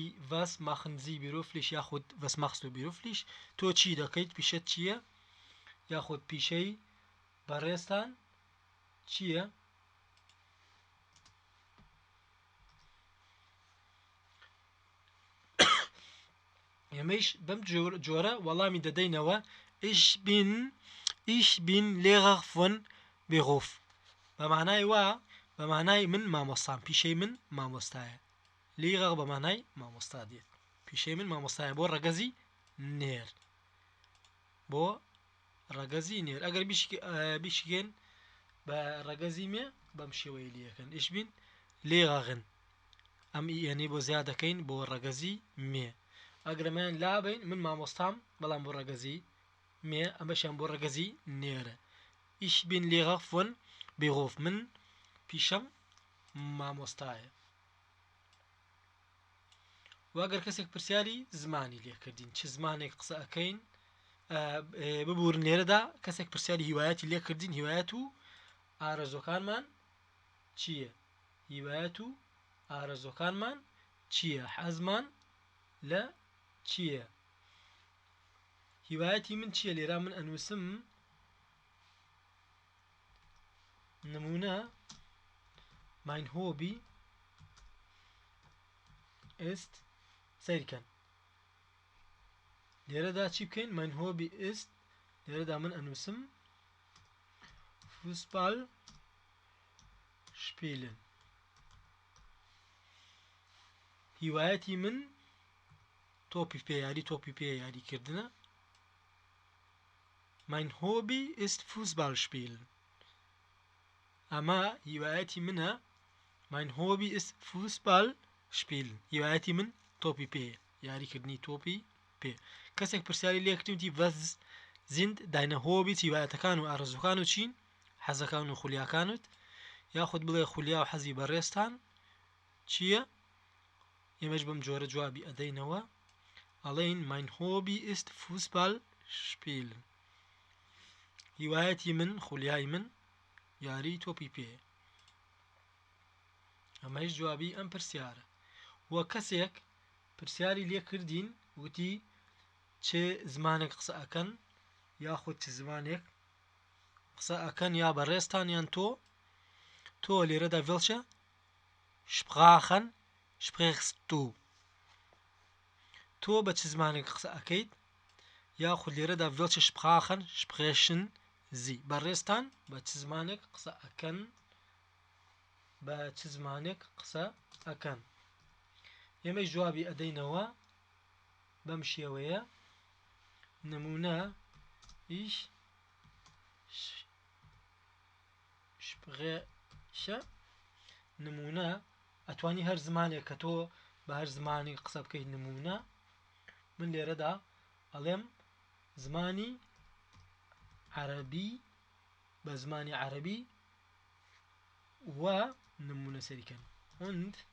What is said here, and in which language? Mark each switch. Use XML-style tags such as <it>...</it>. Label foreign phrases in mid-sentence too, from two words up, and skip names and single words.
<de>was machen Sie beruflich</de> <ckb>یاخود</ckb> <de>was machst du beruflich</de> <ckb>تۆ چی دەکەیت پیشەت چییە یاخود پیشەی بەڕێستان چییە ئێمەش بەم جۆرە وەڵامی دەدەینەوە</ckb> <de>ich bin Lehrer von Beruf</de> <ckb>بەمانای وا بەمانای من مامۆستام پیشەی من مامۆستایە Lehrer بەمانای مامۆستا دێت پیشەی من مامۆستایە بۆ ڕەگەزی نێر بۆ ڕەگەزی نێر ئەگەر بیشکێن بە ڕەگەزی مێ بەم شێوەی لەکەن</ckb> <de>ich bin Lehrerin</de> <ckb>ئەم یعنی بۆ زیادەکەین بۆ ڕەگەزی مێ ئەگرەمان لابین من مامۆستام بەڵام بۆ ڕەگەزی مێ ئەمەشیان بۆ ڕەگەزی نێرە</ckb> <de>ich bin Lehrer von Beruf</de> <ckb>من پیشەم مامۆستایە واگەر کەسێک پرسیاری زمانی لێکردین چ زمانێک قسە ئەەکەین ببورن لێرەدا کەسێک پرسیاری هیوایەتی لێکردین هیوایەت و ئارەزۆکانمان چییە هیوایەت و ئارەزۆکانمان چییە حەزمان لە چییە هیوایەتی من چییە لێرە من ئەنووسم نمونە</ckb> <de>mein Hobby</de> <ckb>ist سیرکەن لێرەدا چی بکەین</ckb> <de>mein Hobby ist</de> <ckb>لێرەدا من ئەنووسم</ckb> <de>Fußball spielen</de> <ckb>هیوایەتی من تۆپی پێ یاریکردنە mein</ckb> <de>Hobby ist Fußball spielen</de> <ckb>ئەمە هیوایەتی منە</ckb> <de>mein Hobby ist Fußball spielen</de> <ckb>هیوایەتی من تۆپی پێ یاریکردنی تۆپی پێ کەسێک پرسیاری لێ کردوتی</ckb> <de>was sind deine Hobby</de> <ckb>هیوایەتەکان و ئارەزوەکان و چین حەزەکان و خولیاکانت یاخود بڵێ خولیا و حەزی بەڕێستان چییە ئێمەش بەم جۆرە جوابی ئەدەینەوە ئەڵێین</ckb> <de>mein Hobby ist Fußball spielen</de> <ckb>هیوایەتی من خولیای من یاری تۆپی پێ ئەمەش جوابی ئەم پرسیارە وە کەسێک پرسیاری لێ کردین وتی چه زمانێک قسە ئەکەن یاخود چ زمانێک قسە ئەکەن یا بەڕێستان یان تۆ لێرەدا</ckb> <de>welche Sprachen sprichst du</de> <ckb>تۆ بە چ زمانێک قسە ئەکەیت یاخود لێرەدا</ckb> <de>welche Sprachen sprechen sie</de> <ckb>بەڕێستان بە چ زمانێک قسە ئەکەن بە چ زمانێک قسە ئەکەن ئێمەش جوابی ئەدەینەوە بەم شێوەیە نمونە ich spreche نمونە ئەتوانی هەر زمانێک کە تۆ بە هەر زمانی قسە بکەیت نمونە من لێرەدا ئەڵێم زمانی عەرەبی بە زمانی عەرەبی و نمونە سەریکەن und</ckb>